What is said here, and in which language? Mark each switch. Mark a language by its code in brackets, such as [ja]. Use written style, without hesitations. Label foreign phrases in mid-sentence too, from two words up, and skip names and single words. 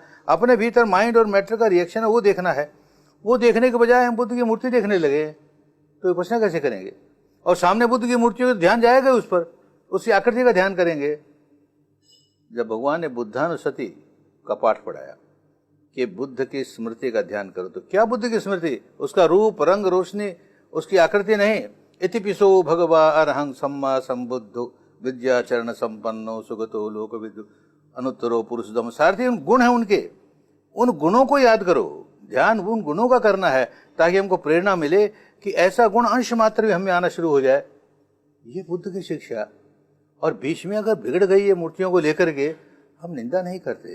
[hi] अपने भीतर माइंड और मैटर का रिएक्शन है वो देखना है। वो देखने के बजाय हम बुद्ध की मूर्ति देखने लगे तो विपश्यना कैसे करेंगे। और सामने बुद्ध की मूर्तियों का ध्यान जाएगा उस पर, उसकी आकृति का ध्यान करेंगे। जब भगवान ने बुद्धानुस्मृति का पाठ पढ़ाया कि बुद्ध की स्मृति का ध्यान करो, तो क्या बुद्ध की स्मृति, उसका रूप, रंग, रोशनी, उसकी आकृति नहीं। [pi] इतिपिसो भगवा अरहं सम्मा संबुद्धो विद्याचरण संपन्नो सुगतो लोकविदु अनुत्तरो पुरुषोत्तम। [hi] सारथी उन गुण है उनके, उन गुणों को याद करो। ध्यान उन गुणों का करना है ताकि हमको प्रेरणा मिले कि ऐसा गुण अंश मात्र भी हमें आना शुरू हो जाए। ये बुद्ध की शिक्षा। और बीच में अगर बिगड़ गई है मूर्तियों को लेकर के, हम निंदा नहीं करते।